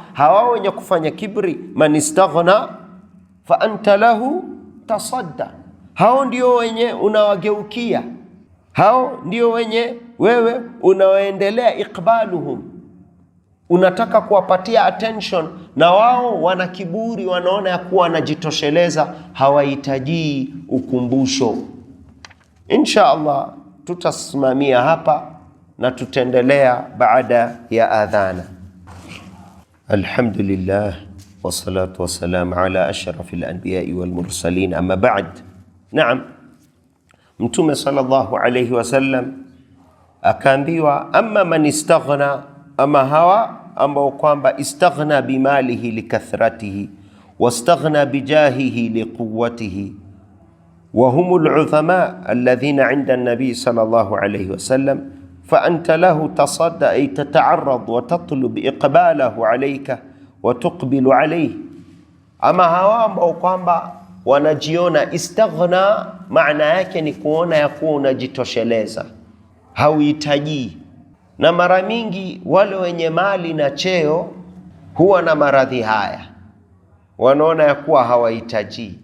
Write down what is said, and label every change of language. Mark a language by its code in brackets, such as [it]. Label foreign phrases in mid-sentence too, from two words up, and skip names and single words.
[sw] Hawa wenye kufanya kibri, [ar] من استغنى فأنت له تصدى, [sw] hao ndio wenye unawageukia, hao ndio wenye wewe unaoendelea ikbaluhum, unataka kuwapatia attention, na wao wana kiburi, wanaona ya kuwa wanajitosheleza, hawahitaji ukumbusho. [ar] إن شاء الله [sw] tutasimamia hapa na tutaendelea baada ya adhana. [ar] الحمد لله والصلاة والسلام على أشرف الأنبياء والمرسلين أما بعد. [sw] Naam, Mtume [ar] صلى الله عليه وسلم akaambiwa, أما من استغنى, [sw] ama hawa ambao kwamba [ar] استغنى بماله لكثرته واستغنى بجاهه لقوته وهم العظماء الذين عند النبي صلى الله عليه وسلم فأنت له تصدى أي تتعرض وتطلب إقباله عليك وتقبل عليه. [sw] Ama hawa ambao kwamba wanajiona, istaghna maana yake ni kuona ya kuwa unajitosheleza, hauhitaji. Na mara mingi wale wenye mali na cheo huwa na maradhi haya, wanaona ya kuwa hawahitaji.